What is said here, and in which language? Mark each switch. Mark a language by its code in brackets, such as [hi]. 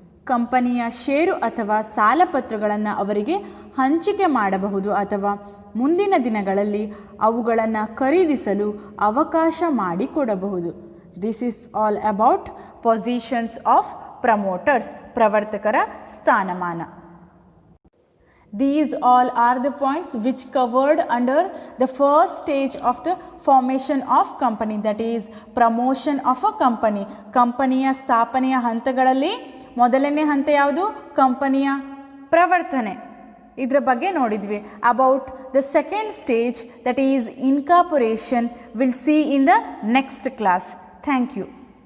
[kn] ಕಂಪನಿಯ ಷೇರು ಅಥವಾ ಸಾಲಪತ್ರಗಳನ್ನು ಅವರಿಗೆ ಹಂಚಿಕೆ ಮಾಡಬಹುದು ಅಥವಾ ಮುಂದಿನ ದಿನಗಳಲ್ಲಿ ಅವುಗಳನ್ನು ಖರೀದಿಸಲು ಅವಕಾಶ ಮಾಡಿಕೊಡಬಹುದು. [en] this is all about positions of promoters, [kn] ಪ್ರವರ್ತಕರ ಸ್ಥಾನಮಾನ. [en] These all are the points which covered under the first stage of the formation of company, that is promotion of a company. [kn] ಕಂಪನಿಯ ಸ್ಥಾಪನೆಯ ಹಂತಗಳಲ್ಲಿ ಮೊದಲನೇ ಹಂತ ಯಾವುದು? ಕಂಪನಿಯ ಪ್ರವರ್ತನೆ. ಇದರ ಬಗ್ಗೆ ನೋಡಿದ್ವಿ. [en] About the second stage, that is incorporation, we'll see in the next class. Thank you.